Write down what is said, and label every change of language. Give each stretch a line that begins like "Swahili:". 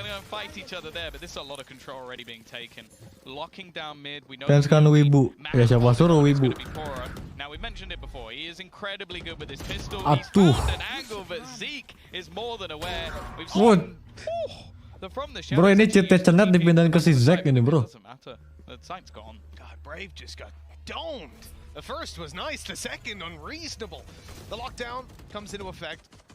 English: Fight each other there, but there's a lot of control already being taken. Locking down mid, we know.
Indonesian: Fans kan wibu, ya siapa suruh wibu?
English: Now we mentioned it before. He is incredibly good with his pistol.
Indonesian: Atuh.
English: He's found an angle, but Zeke is more than aware. We've seen
Indonesian: bro ini cheatnya cenat dipindahin ke si Zack ini bro.
English: The sight's gone. God, Brave just got domed. The first was nice, the second unreasonable. The lockdown comes into effect.